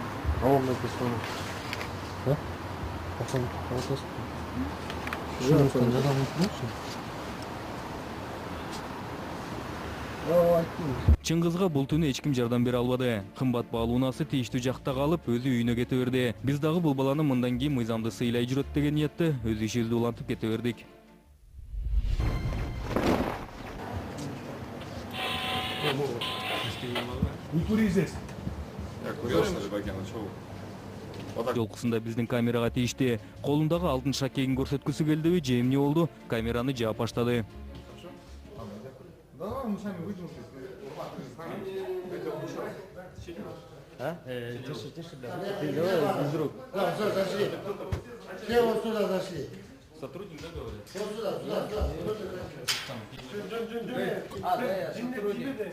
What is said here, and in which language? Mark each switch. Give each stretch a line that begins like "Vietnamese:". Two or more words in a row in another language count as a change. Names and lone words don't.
Kyrgyz: Чыңгызга бул түнү эч ким жардам бере албады. Кымбат баалуу унаасы тийиштүү жакта калып, өзү үйүнө кете берди. Биз дагы бул баланы мындан кийин мыйзамды сыйлай жүрөт деген ниетте өз ишибизди улантып кете бердик.
Russian: Не кури здесь. Я курил, что ли, Бакен, а чего?
Kyrgyz: Жолкусунда биздин камерага тийишти. Колундагы алтын шакегин көрсөткүсү келдиби, же эмне болду? Камераны жаап баштады.
Russian: Давай мы сами выйдем. Тише, да. Ты давай без рук. Да, все, зашли. Все вот сюда зашли. Сотрудник договаривает. Вот сюда. Да, я сотрудник.